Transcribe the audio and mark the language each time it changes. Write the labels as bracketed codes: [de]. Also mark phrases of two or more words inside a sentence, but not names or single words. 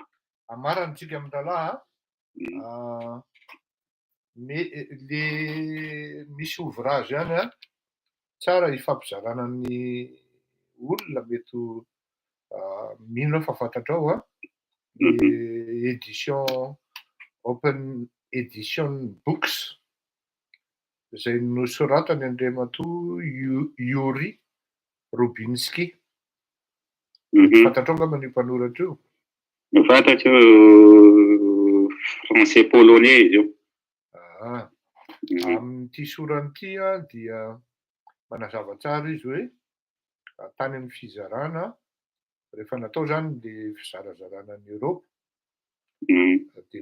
[mg] Amarantsika amin'ny tantaraha le misy ouvrage ihany tsara hifampizarana ny olona mety mino fa fantatrao édition open edition books izay nosoratany Andriamatoa Yuri Rubinski. Fantatrao ngamba ny mpanoratra io? Fantatro [fr] français polonais [mg] izy io. Amin'ity sorany ity dia manazava tsara izy hoe tany amin'ny fizarana rehefa natao zany le fizarazarana ny Europe dia